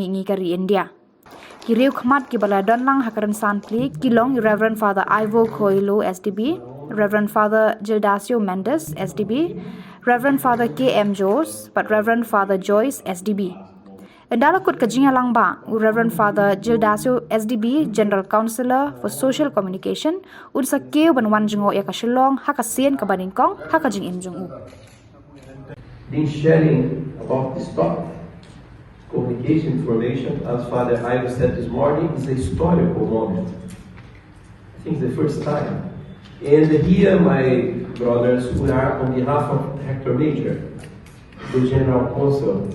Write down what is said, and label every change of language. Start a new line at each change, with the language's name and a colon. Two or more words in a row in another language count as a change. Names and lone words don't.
Khasi: mingi ka ri India ki riu khmat ki bala donlang hakaran san Plie ki long Reverend Father Ivo Coelho SDB Reverend Father Gildasio Mendes SDB Reverend Father KM Joes but Reverend Father Joyce SDB Dalakut ka Jingialangbah, Reverend Father Gildasio SDB,
English: General Councillor for Social Communication,
Khasi: unsa keu banwan jengo ya ka Shillong, hakasian ka Banyngkong, haka jing imjung
English: Been sharing about this topic, communication information, as Father Ivo said this morning, is a historical moment. I think it's the first time. And here, my brothers, we are on behalf of Hector Major, the General Council.